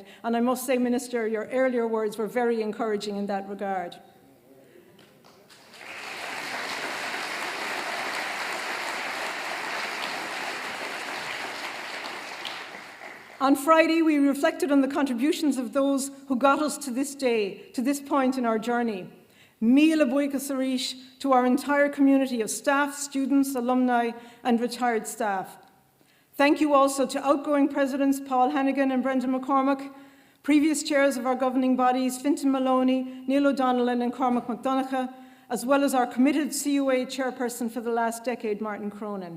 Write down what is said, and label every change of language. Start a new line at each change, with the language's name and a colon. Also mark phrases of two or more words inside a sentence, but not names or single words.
English: And I must say, Minister, your earlier words were very encouraging in that regard. On Friday, we reflected on the contributions of those who got us to this day, to this point in our journey.
Irish: Míle buíochas arís
English: to our entire community of staff, students, alumni, and retired staff. Thank you also to outgoing presidents Paul Hannigan and Brendan McCormack previous chairs of our governing bodies, Fintan Maloney, Neil O'Donnell and Cormac McDonagh, as well as our committed CUA chairperson for the last decade, Martin Cronin.